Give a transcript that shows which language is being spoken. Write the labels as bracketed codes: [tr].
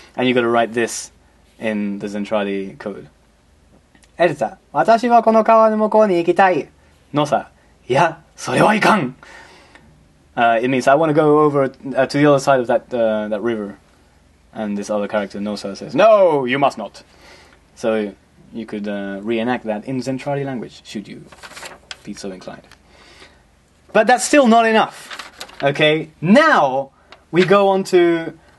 [en] And you got to write this in the Zentradi code. [ja] エルサ、私はこの川の向こうに行きたい。のさ、いや、それはいかん。 [en] It means I want to go over to the other side of that river. And this other character, Nosa, says, no, you must not. So you could reenact that in Zentradi language, should you be so inclined. But that's still not enough. Okay, now we go on to...